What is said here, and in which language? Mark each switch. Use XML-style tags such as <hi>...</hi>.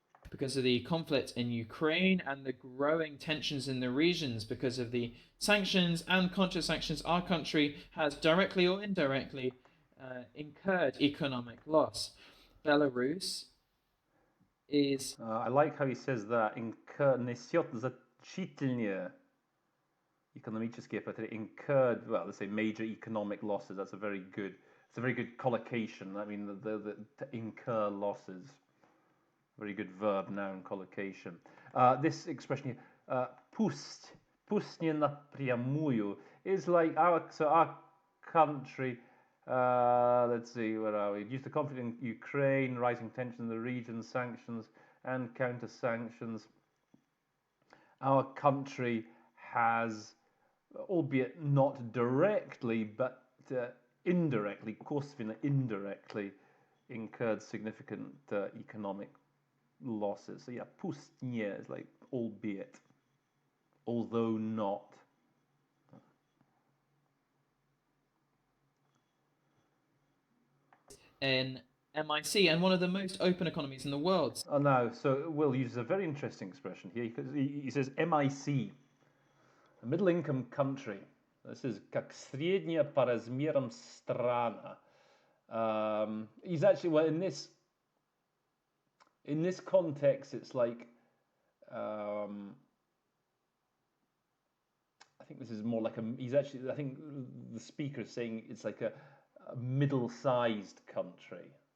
<en>Because of the conflict in Ukraine and the growing tensions in the regions, because of the sanctions and counter-sanctions, our country has directly or indirectly incurred economic loss. Belarus is... I like how he says that.</en> <ru>Несет значительные экономические потери.</ru> <en>Incurred, well, let's say major economic losses. It's a very good collocation. I mean, the to incur losses. Very good verb, noun collocation. This expression here,</en> <ru>pust не напрямую,</ru> <en>is like our country. Let's see, where are we? Due to the conflict in Ukraine, rising tension in the region, sanctions and counter sanctions, our country has, albeit not directly, but indirectly, indirectly, incurred significant economic losses. So yeah, pustnie is like albeit, although not. in MIC and one of the most open economies in the world. Oh, no, so Will uses a very interesting expression here because he says MIC, a middle-income country. This is</en> <ru>как средняя по размерам страна.</ru> <en>He's actually, well, in this context, it's like, I think this is more like I think the speaker is saying it's like a middle-sized country.</en>